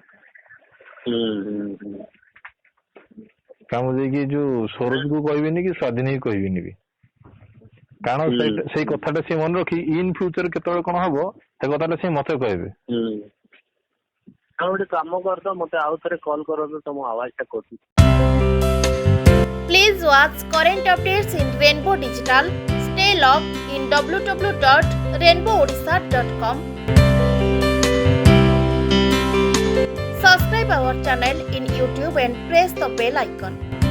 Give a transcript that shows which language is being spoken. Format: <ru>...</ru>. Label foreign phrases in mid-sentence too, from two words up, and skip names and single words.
<or>କାରଣ ମୁଁ ଯାଇକି ଯୋଉ ସରୋଜ କୁ କହିବିନି କି ସ୍ୱାଧୀନ କୁ କହିବିନି ବି, କାରଣ ସେଇ କଥାଟା ସିଏ ମନେ ରଖି</or> <en>in future</en> <or>କେତେବେଳେ କଣ ହବ, ସେ କଥାଟା ସିଏ ମତେ କହିବେ। ଆଉ ଗୋଟେ କାମ କରତ, ମତେ ଆଉ ଥରେ କଲ କରନ୍ତୁ, ତମ ଆୱାଜ ଟା କଟୁଛି।</or> <en>Please watch current updates in Rainbow Digital. Stay log in www.rainbowodisha.com. Subscribe our channel in YouTube and press the bell icon.</en>